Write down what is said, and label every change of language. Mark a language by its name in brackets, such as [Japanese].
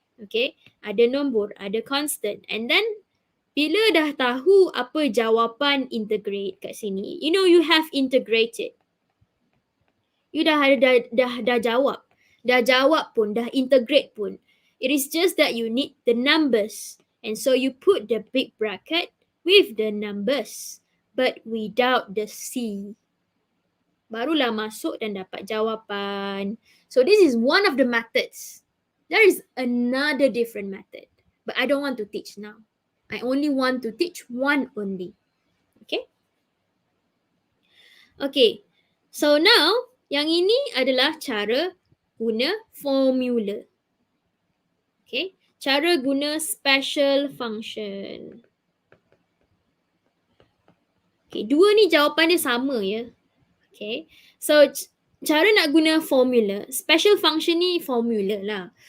[Malay] Okay, ada nombor, ada constant. And then bila dah tahu apa jawapan integrate kat sini, [English] you know you have integrated. [Malay] You dah jawab. Dah jawab pun, dah integrate pun. [English] It is just that you need the numbers. And so you put the big bracket with the numbers, but without the C. [Malay] Barulah masuk dan dapat jawapan. [English] So this is one of the methods. There is another different method, but I don't want to teach now. I only want to teach one only. Okay? Okay. [Malay] So now, yang ini adalah cara guna formula. Okay? Cara guna special function. Okay, dua ni jawapan dia sama ya. Okay, so cara nak guna formula, special function ni formula lah.